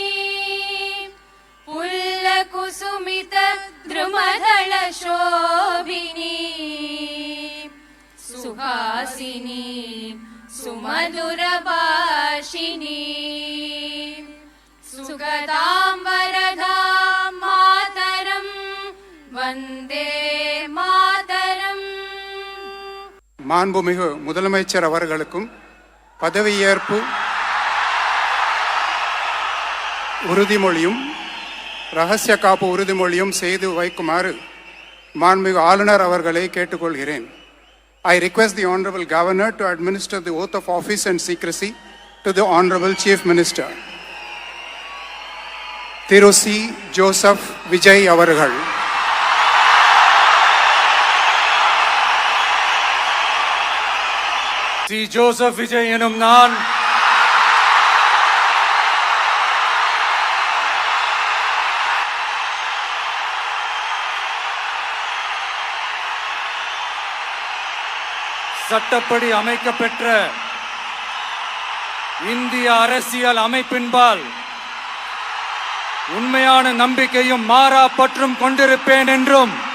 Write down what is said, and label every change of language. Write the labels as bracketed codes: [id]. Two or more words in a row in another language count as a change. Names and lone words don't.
[sa] पुल्लकुसुमित द्रुमदल शोभिनी सुहासिनी सुमधुरभाषिणी सुगतां वरदां मातरं वन्दे मातरम्. [ta] மாண்புமிகு முதலமைச்சர் அவர்களுக்கும் பதவியேற்பு உறுதிமொழியும் ரகசிய காப்பு உறுதிமொழியும் செய்து வைக்குமாறு மாண்புமிகு ஆளுநர் அவர்களை கேட்டுக்கொள்கிறேன். [en] I request the Honorable Governor to administer the oath of office and secrecy to the Honorable Chief Minister. [ta] திரு சி. ஜோசப் விஜய் அவர்கள். சி. ஜோசப் விஜய் எனும் நான் சட்டப்படி அமைக்கப்பெற்ற இந்திய அரசியல் அமைப்பின்பால் உண்மையான நம்பிக்கையும் மாறா பற்றும் கொண்டிருப்பேன் என்றும்